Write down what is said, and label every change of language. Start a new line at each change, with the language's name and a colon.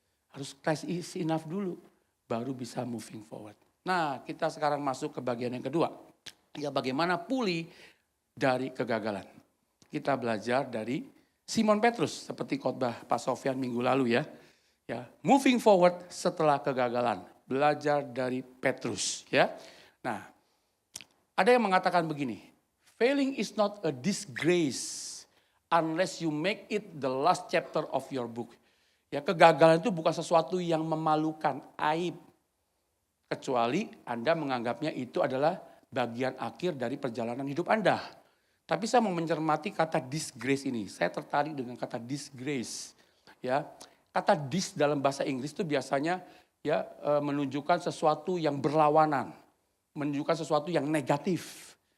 Indonesian: Harus
English: Christ is enough
Indonesian: dulu, baru bisa
English: moving forward.
Indonesian: Nah, kita sekarang masuk ke bagian yang kedua. Ya, bagaimana pulih dari kegagalan. Kita belajar dari Simon Petrus, seperti khotbah Pak Sofyan minggu lalu ya. Ya,
English: moving forward
Indonesian: setelah kegagalan. Belajar dari Petrus ya. Nah, ada yang mengatakan begini.
English: Failing is not a disgrace unless you make it the last chapter of your book.
Indonesian: Ya, kegagalan itu bukan sesuatu yang memalukan, aib. Kecuali Anda menganggapnya itu adalah bagian akhir dari perjalanan hidup Anda. Tapi saya mau mencermati kata disgrace ini. Saya tertarik dengan kata disgrace. Ya, kata dis dalam bahasa Inggris itu biasanya ya menunjukkan sesuatu yang berlawanan, menunjukkan sesuatu yang negatif.